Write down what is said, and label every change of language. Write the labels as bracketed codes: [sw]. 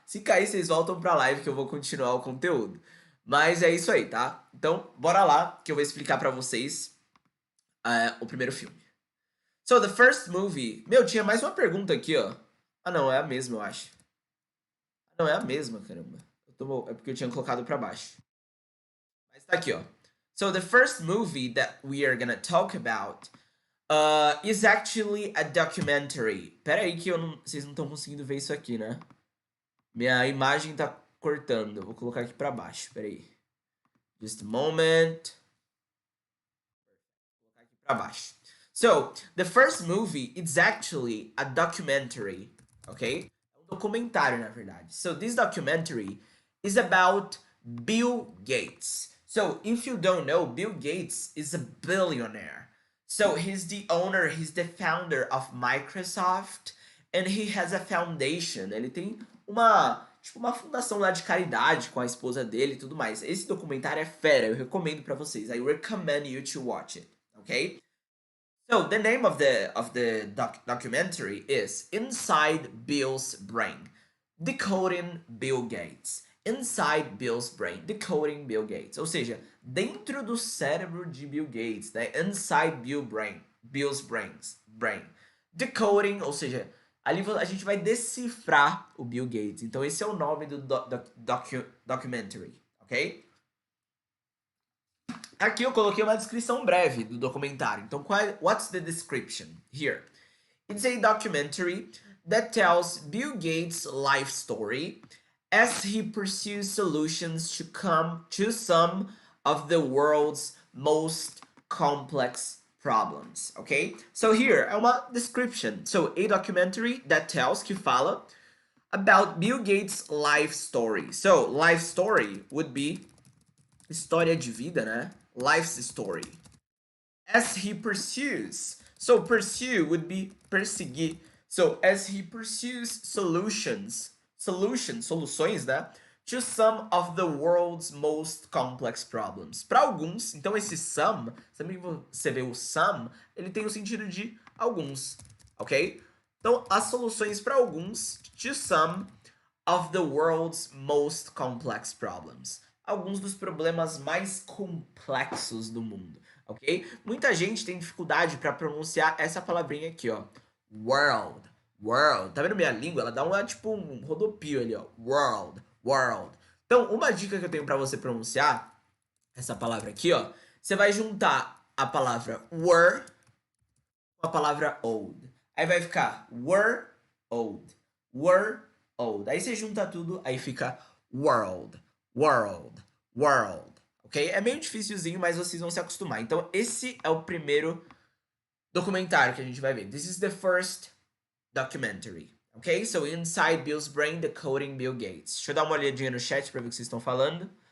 [pt] Se cair, vocês voltam pra live que eu vou continuar o conteúdo. Mas é isso aí, tá? Então, bora lá que eu vou explicar pra vocês o primeiro filme. [en] So, the first movie... [pt] Meu, tinha mais uma pergunta aqui, ó. Ah, não, é a mesma, eu acho. Não, é a mesma, caramba. É porque eu tinha colocado pra baixo. Mas tá aqui, ó. [en] So, the first movie that we are gonna talk about is actually a documentary. [pt] Pera aí que vocês não estão conseguindo ver isso aqui, né? Minha imagem tá cortando. Eu vou colocar aqui pra baixo, pera aí. [en] Just a moment. [pt] Vou colocar aqui pra baixo. [en] So, the first movie, it's actually a documentary, okay? [pt] É um documentário, na verdade. [en] So, this documentary is about Bill Gates. So, if you don't know, Bill Gates is a billionaire. So, he's the owner, he's the founder of Microsoft, and he has a foundation. [pt] Ele tem uma fundação lá de caridade com a esposa dele e tudo mais. Esse documentário é fera, eu recomendo pra vocês. [en] I recommend you to watch it, okay? So the name of the documentary is Inside Bill's Brain, Decoding Bill Gates. [pt] Inside Bill's Brain, Decoding Bill Gates. Ou seja, dentro do cérebro de Bill Gates, né? Inside Bill's brain. Decoding, ou seja, ali a gente vai decifrar o Bill Gates. Então esse é o nome do documentary, ok? Aqui eu coloquei uma descrição breve do documentário. [en] Então, what's the description here? It's a documentary that tells Bill Gates' life story as he pursues solutions to some of the world's most complex problems, okay? So here [pt] é uma [en] description. So, a documentary that tells, [pt] que fala, [en] about Bill Gates' life story. So, life story would be [pt] história de vida, né? [en] Life's story. As he pursues. So pursue would be perseguir. So as he pursues [pt] soluções, né? [en] To some of the world's most complex problems. [pt] Para alguns, então esse some, sempre que você vê o some, ele tem o sentido de alguns. ok? Então, as soluções para alguns, [en] to some of the world's most complex problems. [pt] Alguns dos problemas mais complexos do mundo, ok? Muita gente tem dificuldade para pronunciar essa palavrinha aqui, ó. World, world. Tá vendo minha língua? Ela dá uma, tipo, um rodopio ali, ó. World, world. Então, uma dica que eu tenho para você pronunciar essa palavra aqui, ó. Você vai juntar a palavra were com a palavra old. Aí vai ficar were old, were old. Aí você junta tudo, aí fica world, world, world. Ok? É meio dificilzinho, mas vocês vão se acostumar. Então, esse é o primeiro documentário que a gente vai ver. [en] This is the first documentary. Ok? So, inside Bill's brain, decoding Bill Gates. [pt] Deixa eu dar uma olhadinha no chat pra ver o que vocês estão falando.